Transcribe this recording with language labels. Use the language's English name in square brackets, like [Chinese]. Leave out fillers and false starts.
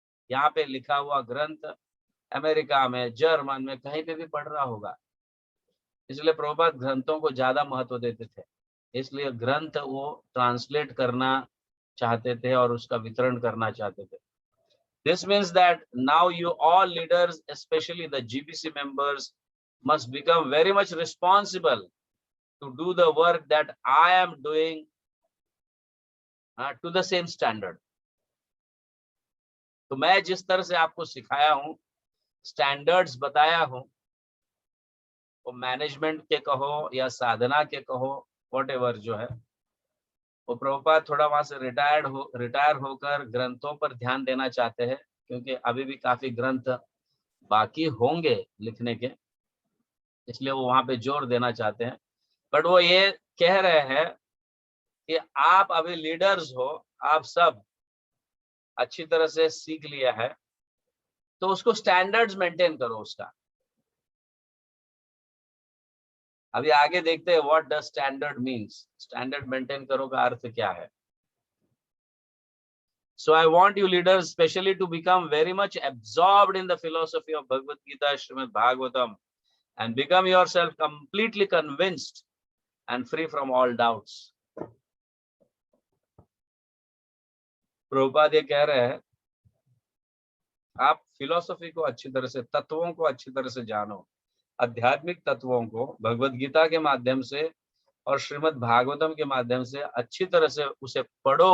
[Hindi] यहाँ पे लिखा हुआ ग्रंथ अमेरिका में, जर्मन में, कहीं पे भी पढ़ रहा होगा। इसलिए प्रभुपाद ग्रंथों को ज्यादा महत्व देते थे। इसलिए ग्रंथ वो ट्रांसलेट करना चाहते थे और उसका वितरण करना चाहते थे। [English] This means that now you all leaders, especially the GBC members, must become very much responsible to do the work that I am doing to the same standard. [Hindi] तो मैं जिस तरह से आपको सिखाया हूं, स्टैंडर्ड्स बताया हूं, वो मैनेजमेंट के कहो या साधना के कहो, व्हाटएवर जो है, वो प्रभुपाद थोड़ा वहां से रिटायर होकर ग्रंथों पर ध्यान देना चाहते हैं, क्योंकि अभी भी काफी ग्रंथ बाकी होंगे लिखने के, इसलिए वो वहां पे जोर देना चाहते हैं। बट वो ये कह रहे हैं कि आप अभी लीडर्स हो, आप सब अच्छी तरह से सीख लिया है, तो उसको स्टैंडर्ड्स मेंटेन करो उसका। अभी आगे देखते हैं [English] What does standard means. [Hindi] Standard maintain करो का अर्थ क्या है? [English] So I want you leaders especially to become very much absorbed in the philosophy of Bhagavad Gita, Srimad Bhagavatam, and become yourself completely convinced and free from all doubts. [Hindi] Prabhupada ये कह रहे हैं, आप philosophy को अच्छी तरह से, तत्वों को अच्छी तरह से जानो, आध्यात्मिक तत्वों को भगवत गीता के माध्यम से और श्रीमद् भागवतम के माध्यम से अच्छी तरह से उसे पढ़ो।